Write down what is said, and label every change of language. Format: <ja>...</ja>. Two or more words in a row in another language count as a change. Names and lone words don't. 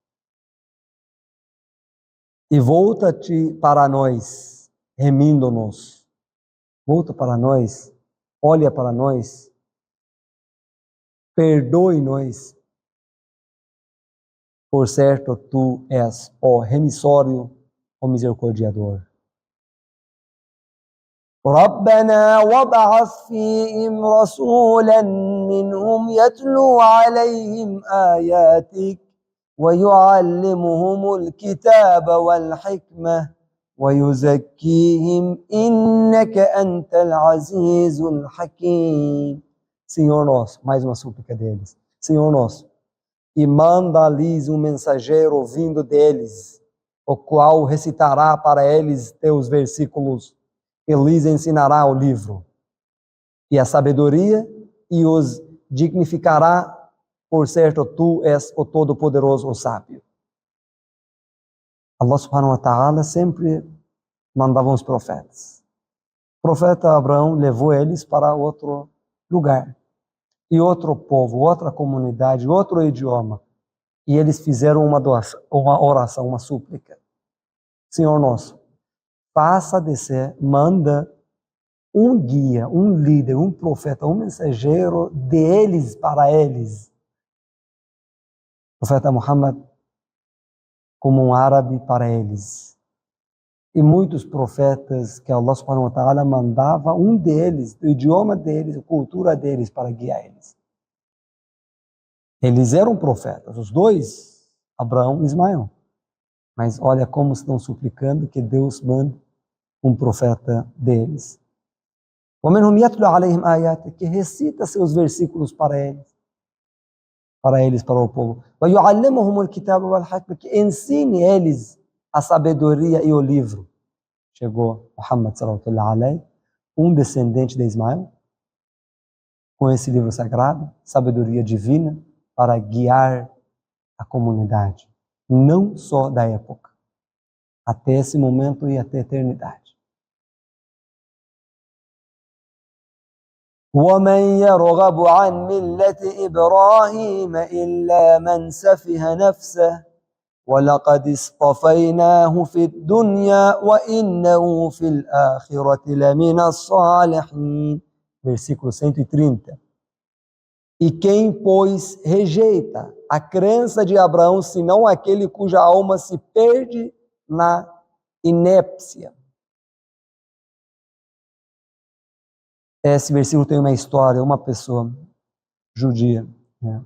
<pt>E volta-te para nós, remindo-nos. Volta para nós, olha para nós, perdoe-nos. Por certo, tu és o remissório, o misericordiador.</pt> <ar>ربنا وابعث فيهم رسولا منهم يتلو عليهم آياتك ويعلمهم الكتاب والحكمة ويزكيهم إنك أنت العزيز الحكيم.</ar> <pt>Senhor nosso, mais uma súplica deles. Senhor nosso, e manda-lhes um mensageiro vindo deles, o qual recitará para eles teus versículos e lhes ensinará o livro e a sabedoria e os dignificará, por certo, tu és o Todo-Poderoso, o Sábio.</pt> <ar>الله سبحانه وتعالى</ar> <pt>sempre mandava os profetas. O profeta Abraão levou eles para outro lugar, e outro povo, outra comunidade, outro idioma, e eles fizeram uma oração, uma súplica. Senhor nosso, faça descer, manda um guia, um líder, um profeta, um mensageiro deles para eles. O profeta Muhammad como um árabe para eles. E muitos profetas que</pt> <ar>الله سبحانه وتعالى</ar> <pt>mandava, um deles, o idioma deles, a cultura deles para guiar eles. Eles eram profetas, os dois, Abraão e Ismael. Mas olha como estão suplicando que Deus mande um profeta deles.</pt> <ar>وَمِنْهُمْ يَتْلُو عَلَيْهِمْ آيَاتِكَ,</ar> <pt>que recita seus versículos para eles, para o povo.</pt> <ar>وَيُعَلِّمُهُمُ الْكِتَابَ وَالْحِكْمَةَ,</ar> <pt>que ensine eles a sabedoria e o livro. Chegou Muhammad</pt> <ar>صلى الله عليه,</ar> <pt>um descendente de Ismael, com esse livro sagrado, sabedoria divina, para guiar a comunidade, não só da época, até esse momento e até a eternidade.</pt> <ar>وَمَنْ يَرْغَبُ عَنْ مِلَّةِ إِبْرَاهِيمَ إِلَّا مَنْ سَفِهَ نَفْسَهُ وَلَقَدِ اصْطَفَيْنَاهُ فِي الدُّنْيَا وَإِنَّهُ فِي الْآخِرَةِ لَمِنَ الصَّالِحِينَ.</ar> <pt>Versículo 130. E quem, pois, rejeita a crença de Abraão, senão aquele cuja alma se perde na inépcia. Esse versículo tem uma história, uma pessoa judia, né?</pt>